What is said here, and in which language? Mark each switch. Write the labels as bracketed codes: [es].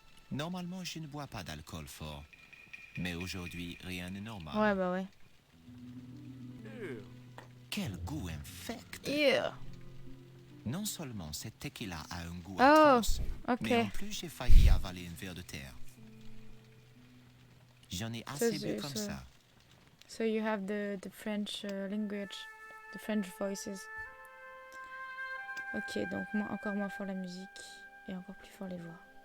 [fr] Normalement, je ne bois pas d'alcool fort. Mais aujourd'hui, rien n'est normal. Ouais, bah ouais. Quel goût infect! [en] Yeah. [fr] Non seulement cette tequila a un goût [en] Oh, [fr] atroce, [en] ok. [fr] mais en plus j'ai failli avaler un verre de terre. J'en ai assez bu comme ça. [en] So you have the French language, the French voices. [fr] Ok, donc encore moins fort la musique et encore plus fort les voix.